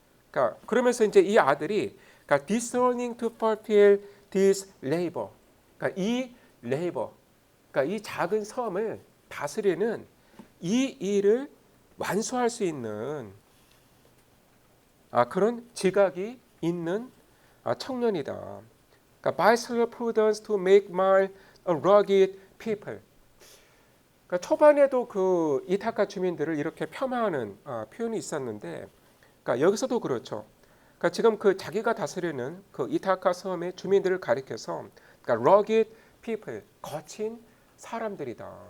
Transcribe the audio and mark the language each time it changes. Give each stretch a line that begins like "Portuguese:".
Korean: 그러니까 그러면서 이제 이 아들이 그러니까
English: discerning to fulfill this labor.
Korean: 그러니까 이 labor, 그러니까 이 작은 섬을 다스리는 이 일을 완수할 수 있는 그런 지각이 있는 청년이다. 그러니까
English: by slow prudence to make my rugged people.
Korean: 그러니까 초반에도 그 이타카 주민들을 이렇게 폄하하는 표현이 있었는데, 그러니까 여기서도 그렇죠. 그러니까 지금 그 자기가 다스리는 그 이타카 섬의 주민들을 가리켜서 그러니까
English: rugged people,
Korean: 거친 사람들이다.